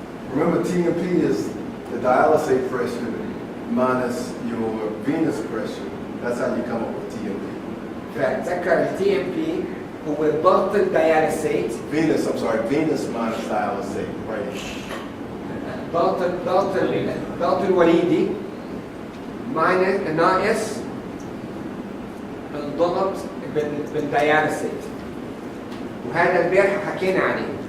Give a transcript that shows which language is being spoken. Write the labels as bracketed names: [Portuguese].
[English] Remember TMP is the dialysate pressure minus your venous pressure. That's how you come up with TMP. [Arabic] فتذكر ال TMP هو ضغط الدياليسيت. [English] Venous, I'm sorry, venous minus dialysate, right? [Arabic] الضغط الوريدي ناقص الضغط بالدياليسيت، وهذا البارحة حكينا عليه.